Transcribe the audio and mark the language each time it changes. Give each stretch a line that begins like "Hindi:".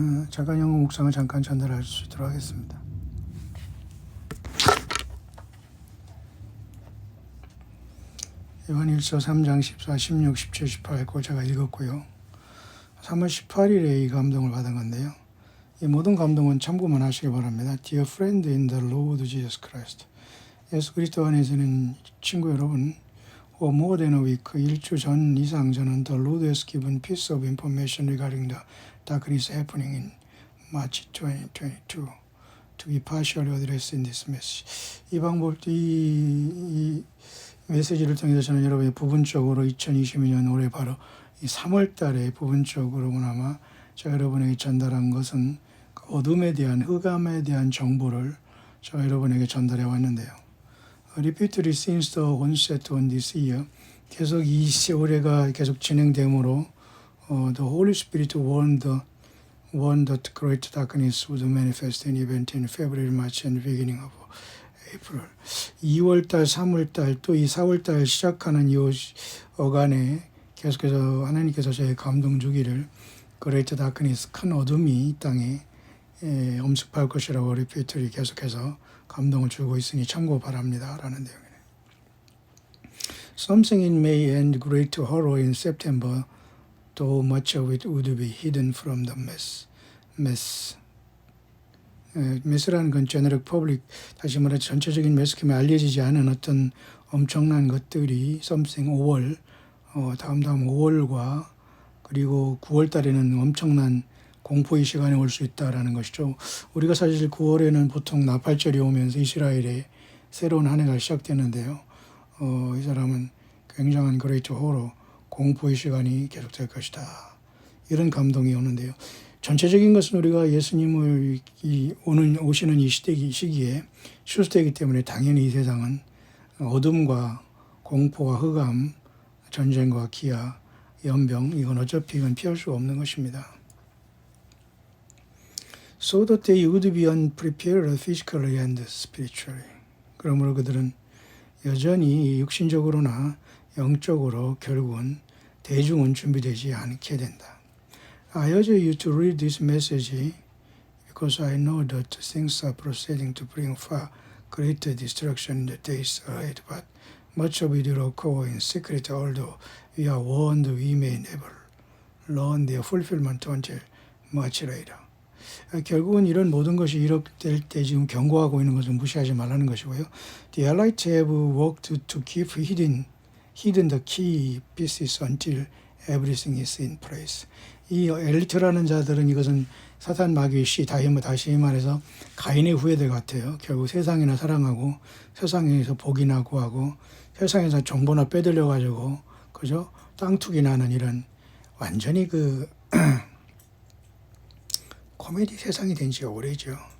Korean: 잠깐 영어 묵상을 잠깐 전달할 수 있도록 하겠습니다. 요한일서 3장 14, 16, 17, 18 그 제가 읽었고요. 3월 18일에 이 감동을 받은 건데요. 이 모든 감동은 참고만 하시기 바랍니다.
English: Dear friend in the Lord Jesus Christ.
Korean: 예수 그리스도 안에서는 친구 여러분,
English: more than a week,
Korean: 일주 전 이상 저는
English: The Lord has given piece of information regarding the darkness happening in March 2022 to be partially addressed in this message.
Korean: 이 방법, 이 메시지를 통해서 저는 여러분이 부분적으로 2022년 올해 바로 이 3월 달에 부분적으로 그나마 제가 여러분에게 전달한 것은 그 어둠에 대한 흑암에 대한 정보를 제가 여러분에게 전달해 왔는데요.
English: Repeatedly since the onset on this year,
Korean: 계속 이 올해가 계속 진행되므로
English: the Holy Spirit warned that great darkness would manifest in event in February, March and beginning of April.
Korean: 2월달, 3월달 또 이 4월달 시작하는 이 어간에 계속해서 하나님께서 저의 감동 주기를
English: Great Darkness,
Korean: 큰 어둠이 이 땅에 엄습할 것이라고 리피트리 계속해서 감동을 주고 있으니 참고 바랍니다 라는 내용이네요.
English: Something in May and great horror in September, though much of it would be hidden from the mass.
Korean: 매스라는 건 제너럴 퍼블릭, 다시 말해 전체적인 매스컴에 알려지지 않은 어떤 엄청난 것들이 something 5월, 다음 5월과 그리고 9월 달에는 엄청난 공포의 시간이 올 수 있다라는 것이죠. 우리가 사실 9월에는 보통 나팔절이 오면서 이스라엘의 새로운 한 해가 시작되는데요. 이 사람은 굉장한 그레이트 호러, 공포의 시간이 계속될 것이다. 이런 감동이 오는데요. 전체적인 것은 우리가 예수님을 오시는 이 시기에 출세되기 때문에 당연히 이 세상은 어둠과 공포와 흑암, 전쟁과 기아, 연병, 이건 어차피 이건 피할 수가 없는 것입니다.
English: So that they would be unprepared physically and spiritually.
Korean: 그러므로 그들은 여전히 육신적으로나 영적으로 결국은 대중은 준비되지 않게 된다.
English: I urge you to read this message because I know that things are proceeding to bring far greater destruction in the days ahead, but much of it will occur in secret, although we are warned we may never learn their fulfillment until much later.
Korean: 결국은 이런 모든 것이 이렇게 때 지금 경고하고 있는 것은 무시하지 말라는 것이고요.
English: The elites have worked to keep hidden the key pieces until everything is in place.
Korean: 이 엘리트라는 자들은 이것은 사탄 마귀의 다시 말해서 가인의 후예들 같아요. 결국 세상이나 사랑하고 세상에서 복이나 구하고 세상에서 정보나 빼들려가지고 그죠? 땅투기나 하는 이런 완전히 코미디 세상이 된 지가 오래죠.